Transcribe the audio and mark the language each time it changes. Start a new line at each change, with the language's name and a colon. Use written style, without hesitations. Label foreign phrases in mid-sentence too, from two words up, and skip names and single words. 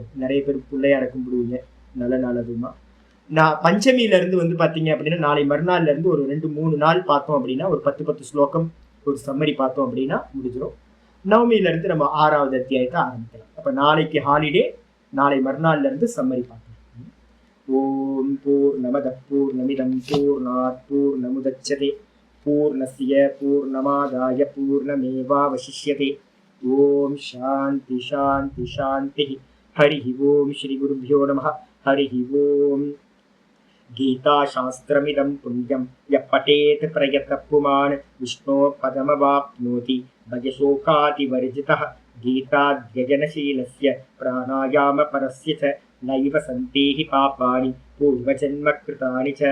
Tamil: நிறைய பேர் பிள்ளையார கும்பிடுவீங்க, நல்ல நாள். அதுமா நான் பஞ்சமியில இருந்து பாத்தீங்க அப்படின்னா நாளை மறுநாள்ல இருந்து ஒரு 2-3 நாள் பார்த்தோம் அப்படின்னா ஒரு 10 ஸ்லோகம் ஒரு சம்மரி பார்த்தோம் அப்படின்னா முடிஞ்சிடும். நவமியில இருந்து நம்ம 6வது அத்தியாயத்தை ஆரம்பிக்கலாம். அப்ப நாளைக்கு ஹாலிடே, நாளை மறுநாள்ல இருந்து சம்மரி பார்க்கலாம்.
Sanskrit: ओम् पूर्णमद पूर्णमिदं पूर्णात् पूर्णमुदच्यते पूर्णस्य पूर्णमादाय पूर्णमेवावशिष्यते. ओम् शान्ति शान्ति शान्ति. हरि ओम् श्री गुरुभ्यो नमः. हरि ओम्. गीता शास्त्रमिदं पुण्यं य पठेत् प्रयत पुमान् विष्णो पदमवाप्नोति भजशोकादिवर्जितः. गीताध्ययनशीलस्य प्राणायाम परस्य च नैव सन्देहि पापानि पूर्वजन्म कृतानि च.